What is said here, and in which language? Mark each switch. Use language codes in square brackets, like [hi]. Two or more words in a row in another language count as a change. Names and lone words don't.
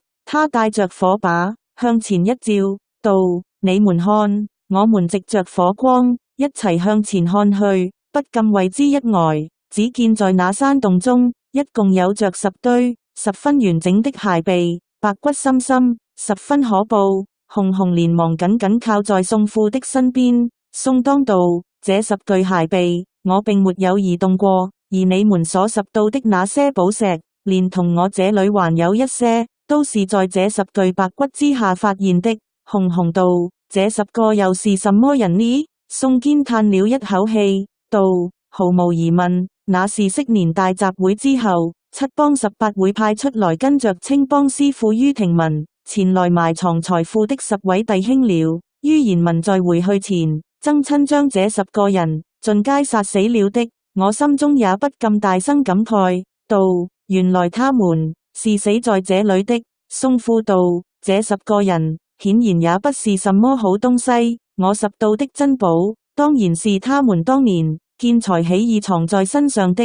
[zh] 他帶着火把向前一照，道：你們看。我們藉着火光一齊向前看去，不禁為之一呆。只見在那山洞中，一共有着10堆十分完整的骸臂，白骨森森，十分可怖。熊熊連忙緊緊靠在宋父的身邊。宋當道：這10具骸臂，我並沒有移動過，而你們所拾到的那些寶石，連同我這裏還有一些，都是在這10具白骨之下發現的。熊熊道： 這10個又是什麼人呢？宋堅嘆了一口氣，道：毫無疑問，那是昔年大集會之後，七幫18會派出來跟着青幫師傅于廷文前來埋藏財富的10位弟兄了。于賢文在回去前，曾親將這10個人盡皆殺死了的。我心中也不禁大聲感慨，道：原來他們是死在這裏的。宋富道：這10個人顯然也不是什麼好東西。我拾到的珍寶，當然是他們當年見財起意藏在身上的。